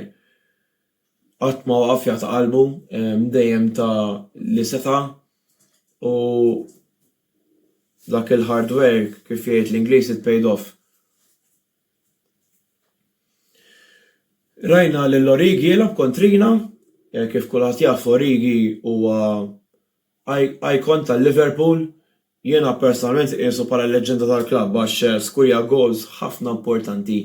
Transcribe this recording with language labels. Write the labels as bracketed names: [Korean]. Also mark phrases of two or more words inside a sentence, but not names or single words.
[Maltese] Qatt ma waqaf jagħta' qalbu dejjem ta' li seta' u dak il- [English] hard work [Maltese] kif jgħid l-Ingliż [English] it paid off. [Maltese] Rajna lil Origi jilgħab kontrina, kif kulħadd jaf Origi huwa icon tal-Liverpool, jiena personalment qisu bħala leġenda tal-klabb għax skurja goals ħafna importanti.